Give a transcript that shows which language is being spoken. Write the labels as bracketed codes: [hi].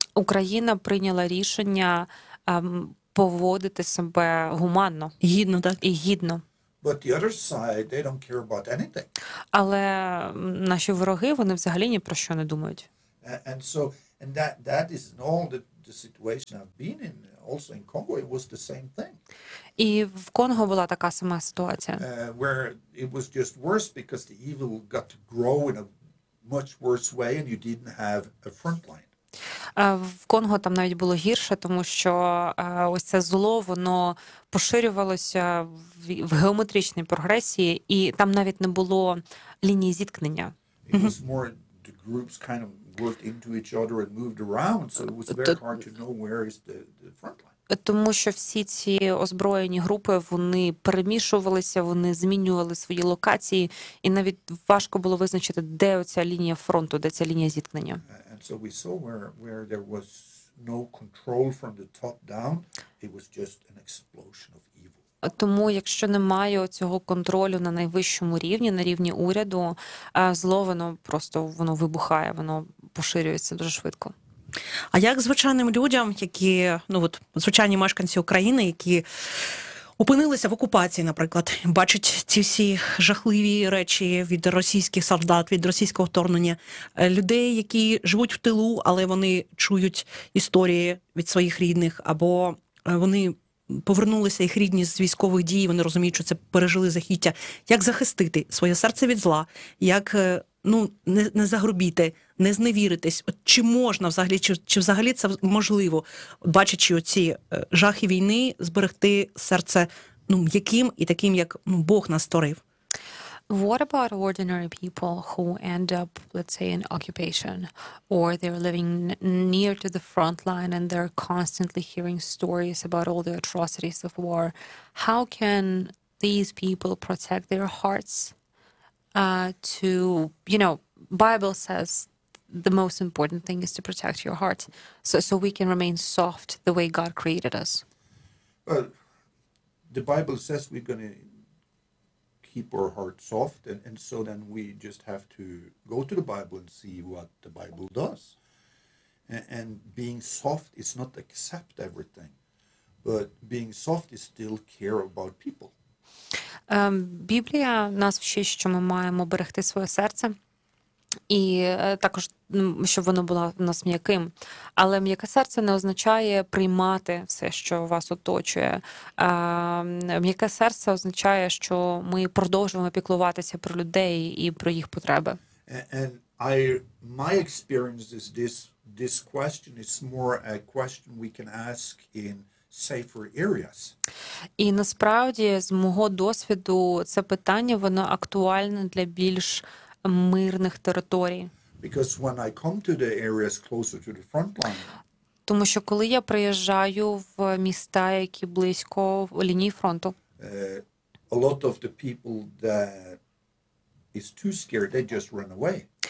[uk] Україна прийняла рішення поводити себе гуманно. Гідно, так? І гідно. [en] But the other side, they don't care about anything. [uk] Але наші вороги, вони взагалі ні про що не думають. [en] And so, and that is in all the situation I've been in, also in Congo, it was the same thing. [uk] І в Конго була така сама ситуація. [en] Where it was just worse because the evil got to grow in a much worse way and you didn't have a front line. [uk] В Конго там навіть було гірше, тому що ось це зло, воно поширювалося в геометричній прогресії, і там навіть не було лінії зіткнення. [en] It was more the groups kind of worked into each other and moved around, so it was very hard to know where is the front line. [uk] Тому що всі ці озброєні групи, вони перемішувалися, вони змінювали свої локації, і навіть важко було визначити, де оця лінія фронту, де ця лінія зіткнення. [en] So we saw where there was no control from the top down, it was just an explosion of evil. [uk] Тому якщо немає цього контролю на найвищому рівні, на рівні уряду, зло воно просто воно вибухає, воно поширюється дуже швидко. А як звичайним людям, які, ну от, звичайні мешканці України, які опинилися в окупації, наприклад, бачать ці всі жахливі речі від російських солдат, від російського вторгнення, людей, які живуть в тилу, але вони чують історії від своїх рідних, або вони повернулися, їх рідні з військових дій, вони розуміють, що це пережили захиття. Як захистити своє серце від зла? Як, ну, не загрубіти, не зневіритись? От чи можна взагалі, чи взагалі це можливо, бачачи оці жахи війни, зберегти серце, ну, м'яким і таким, як, ну, Бог нас створив? [en] What about ordinary people who end up, let's say, in occupation, or they're living near to the front line and they're constantly hearing stories about all the atrocities of war? How can these people protect their hearts? To, you know, Bible says the most important thing is to protect your heart, so we can remain soft the way God created us. Well, the Bible says we're going to keep our heart soft, and so then we just have to go to the Bible and see what the Bible does. And being soft is not accept everything, but being soft is still care about people. [uk] Біблія нас вчить, що ми маємо берегти своє серце, і також, щоб воно було в нас м'яким. Але м'яке серце не означає приймати все, що вас оточує. М'яке серце означає, що ми продовжуємо піклуватися про людей і про їх потреби. [en] And I, my experience is this question is more a question we can ask in safer areas. [uk] І насправді, з мого досвіду, це питання, воно актуальне для більш мирних територій. [en] Because when I come to the areas closer to the front line. [uk] Тому що коли я приїжджаю в міста, які близько лінії фронту. [en] A lot of the people that is too scared, they just run away.